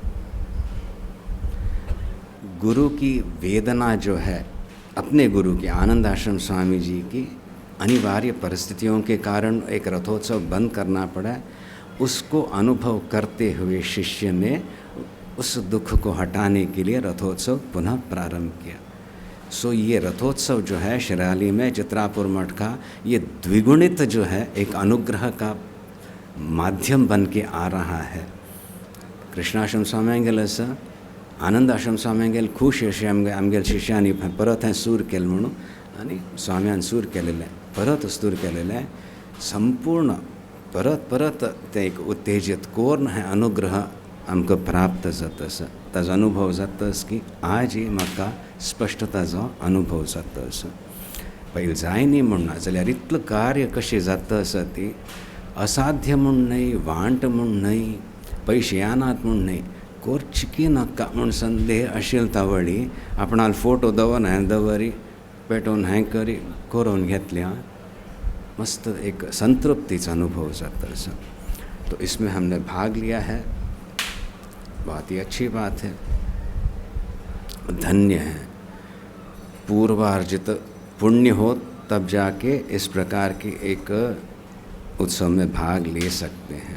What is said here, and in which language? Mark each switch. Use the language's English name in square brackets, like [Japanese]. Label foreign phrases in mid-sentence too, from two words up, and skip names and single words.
[Hindi] गुरु की वेदना जो है, अपने गुरु की आनंद आश्रम स्वामी जी की अनिवार्य परिस्थितियों के कारण एक रथोत्सव बंद करना पड़ा, उसको अनुभव करते हुए शिष्य ने उस दुख को हटाने के लिए रथोत्सव पुनः प्रारंभ किया. सो ये रथोत्सव जो है शिराली में चित्रापुर मठ का, ये द्विगुणित जो है एक अनुग्रह का माध्यम बन के आ रहा है. [Konkani] कृष्णाश्रम स्वामी आनंद आश्रम स्वाम्यांगेल खुश अशें आमगेल शिश्यांनी परत हें सूर केलें म्हणून आनी स्वाम्यान सूर केलेलें परत सूर केलेलें संपूर्ण परत परत तें एक उत्तेजित कोर्ण हें अनुग्रह आमकां प्राप्त जातस ताजो अनुभव जातस की आज ही म्हाका स्पश्टताचो अनुभव जातस पयलीं जाय न्ही म्हणना जाल्यार इतलें कार्य कशें जाता आसा ती असाध्य म्हूण न्हय वांट म्हूण न्हय पयशे येनात म्हूण न्हय करची नाका म्हूण संदेह आशिल्ले तावळी आपणाल फोटो दवर हें दवरी पेटोवन हें करी करून घेतल्या मस्त एक [Hindi] संतृप्ति का अनुभव जाता है। तो इसमें हमने भाग लिया है, बहुत ही अच्छी बात है, धन्य है। पूर्वार्जित पुण्य हो तब जाके इस प्रकार के एक उत्सव में भाग ले सकते हैं।